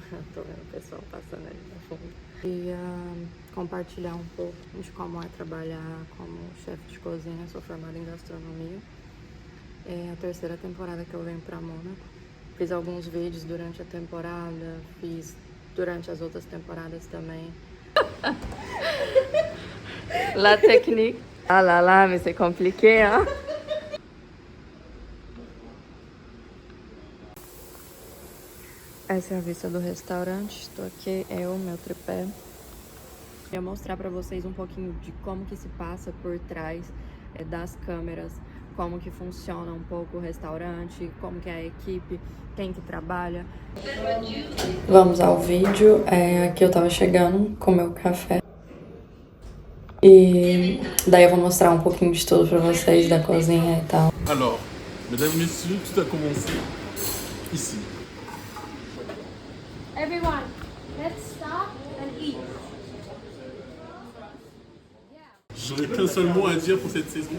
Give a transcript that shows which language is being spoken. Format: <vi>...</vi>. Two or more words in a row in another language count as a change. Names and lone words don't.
<pt>Tô vendo o pessoal passando ali no fundo. E compartilhar um pouco de como é trabalhar como chefe de cozinha. Sou formada em gastronomia. É a terceira temporada que eu venho pra Mônaco. Fiz alguns vídeos durante a temporada, fiz durante as outras temporadas também.</pt> <fr>La technique. Ah lá, mais c'est compliqué, hein?</fr> <pt>Essa é a vista do restaurante. Estou aqui, eu, meu tripé. Eu vou mostrar para vocês um pouquinho de como que se passa por trás das câmeras, como que funciona um pouco o restaurante, como que é a equipe, quem que trabalha. Vamos ao vídeo. Aqui eu tava chegando com meu café. E daí eu vou mostrar um pouquinho de tudo para vocês, da cozinha e tal.</pt> <fr>Alors, mesdames et messieurs, tout a commencé ici.</fr> <en>Everyone, let's stop and eat.</en> <fr>J'aurais qu'un seul mot à dire pour cette saison.</fr>